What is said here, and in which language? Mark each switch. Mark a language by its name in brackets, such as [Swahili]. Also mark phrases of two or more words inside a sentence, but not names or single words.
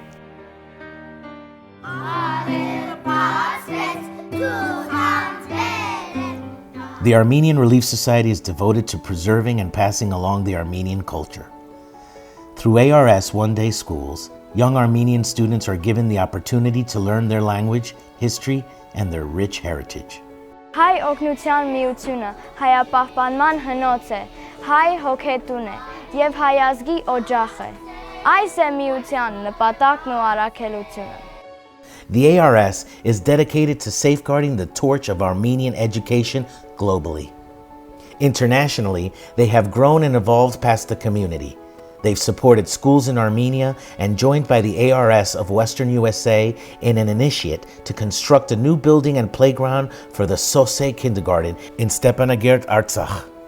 [English] The Armenian Relief Society is devoted to preserving and passing along the Armenian culture. Through ARS one-day schools, young Armenian students are given the opportunity to learn their language, history, and their rich heritage. [Armenian] Հայ օգնության միությունը հայապահպանման հնոց է, հայ հոգետուն է և հայ ազգի օջախ է։ Այս է միության նպատակն ու առաքելությունը։ [English] The ARS is dedicated to safeguarding the torch of Armenian education globally. Internationally, they have grown and evolved past the community. They've supported schools in Armenia and joined by the ARS of Western USA in an initiative to construct a new building and playground for the Sose Kindergarten in Stepanakert, Artsakh.